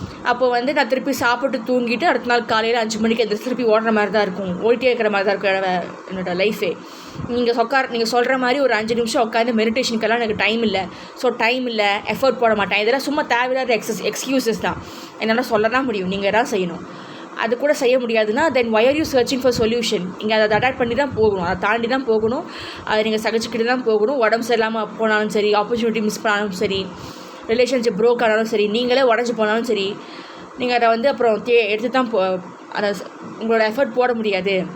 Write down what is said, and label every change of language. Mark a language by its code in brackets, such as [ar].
[ta] அப்போ வந்து நான் திருப்பி சாப்பிட்டு தூங்கிட்டு அடுத்த நாள் காலையில் 5 மணிக்கு எந்திரிச்சு திருப்பி ஓடுற மாதிரி தான் இருக்கும், ஓடிட்டே இருக்கிற மாதிரி தான் இருக்கும் என்னோடய லைஃபே. நீங்கள் சொல்கிற மாதிரி ஒரு 5 நிமிஷம் உட்காந்து மெடிடேஷனுக்கெல்லாம் எனக்கு டைம் இல்லை, ஸோ டைம் இல்லை, எஃபர்ட் போட மாட்டேன். இதெல்லாம் சும்மா தேவையில்லாத எக்ஸ்கியூசஸ் தான். என்னால் சொல்ல தான் முடியும், நீங்கள் தான் செய்யணும். அது கூட செய்ய முடியாதுன்னா [en] Then why are you searching for solution? [ta] நீங்கள் அதை அடாப்ட் பண்ணி தான் போகணும், அதை தாண்டி தான் போகணும், அதை நீங்கள் சகிச்சுக்கிட்டு தான் போகணும். உடம்பு சரியில்லாமல் போனாலும் சரி, ஆப்பர்ச்சுனிட்டி மிஸ் பண்ணாலும் சரி, ரிலேஷன்ஷிப் ப்ரோக் ஆனாலும் சரி, நீங்களே உடஞ்சி போனாலும் சரி, நீங்கள் அதை வந்து அப்புறம் எடுத்து தான் அதை உங்களோட எஃபர்ட் போட முடியாது.